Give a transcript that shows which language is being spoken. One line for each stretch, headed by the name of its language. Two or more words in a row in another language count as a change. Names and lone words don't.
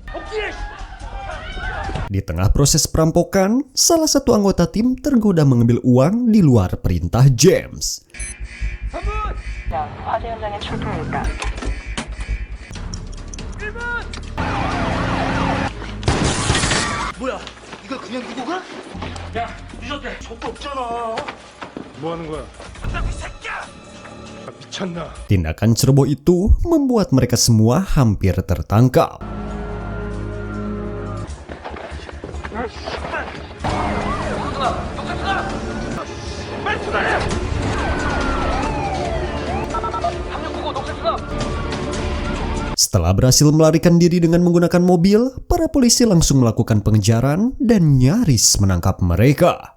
Indonesian: Di tengah proses perampokan, salah satu anggota tim tergoda mengambil uang di luar perintah James.
Korean: 뭐야? 이거 그냥 두고 가? 야, 늦었대. 족도 없잖아. 뭐 하는 거야? 이 새끼야! 미쳤나?
Indonesian: Tindakan ceroboh itu membuat mereka semua hampir tertangkap. Setelah berhasil melarikan diri dengan menggunakan mobil, para polisi langsung melakukan pengejaran dan nyaris menangkap mereka.